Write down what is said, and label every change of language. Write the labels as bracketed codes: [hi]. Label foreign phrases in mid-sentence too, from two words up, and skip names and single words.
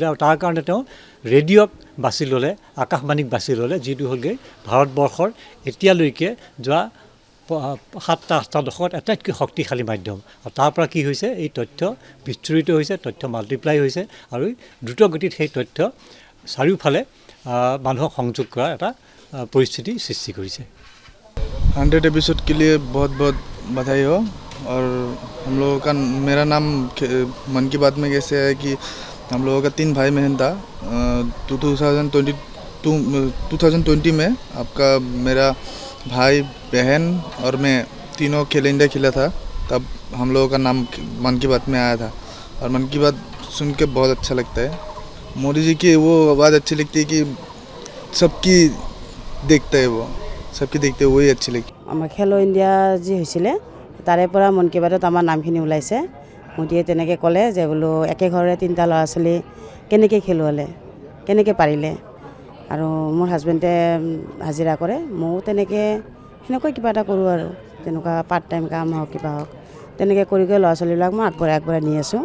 [as] আৰু তাৰ কাৰণে তেওঁ ৰেডিঅ'ক বাছি ল'লে, আকাশবাণীক বাছি ল'লে, যিটো হ'লগৈ ভাৰতবৰ্ষৰ এতিয়ালৈকে যোৱা 7-8টা দশকত আটাইতকৈ শক্তিশালী মাধ্যম। আৰু তাৰ পৰা কি হৈছে, এই তথ্য বিস্তৃত হৈছে, তথ্য মাল্টিপ্লাই হৈছে আৰু দ্ৰুত গতিত সেই তথ্য চাৰিওফালে মানুহক সংযোগ কৰাৰ এটা পৰিস্থিতি সৃষ্টি কৰিছে। [hi] 100 एपिसोड के लिए बहुत बहुत बधाई हो। और हम लोगों का मेरा नाम मन की बात में कैसे है कि हम लोगों का 3 भाई बहन था। 2020 में आपका मेरा भाई बहन और मैं तीनों खेल इंडिया खेला था तब हम लोगों का नाम मन की बात में आया था और मन की बात सुन के बहुत अच्छा लगता है। मोदी जी की वो आवाज़ अच्छी लगती है कि सबकी देखते हैं, वो सबकी देखते हैं, वही अच्छी लगती है। [as] আমাৰ খেলো ইণ্ডিয়া যি হৈছিলে তাৰে পৰা মন কি বাতত আমাৰ নামখিনি ওলাইছে। মোদীয়ে তেনেকৈ ক'লে যে বোলো একে ঘৰৰে তিনিটা ল'ৰা ছোৱালী কেনেকৈ খেলুৱালে, কেনেকৈ পাৰিলে, আৰু মোৰ হাজবেণ্ডে হাজিৰা কৰে, ময়ো তেনেকৈ সেনেকৈ কিবা এটা কৰোঁ আৰু তেনেকুৱা [en] part time [as] কাম হওক কিবা হওক তেনেকৈ কৰি ল'ৰা ছোৱালীবিলাক মই আগবঢ়াই নি আছোঁ।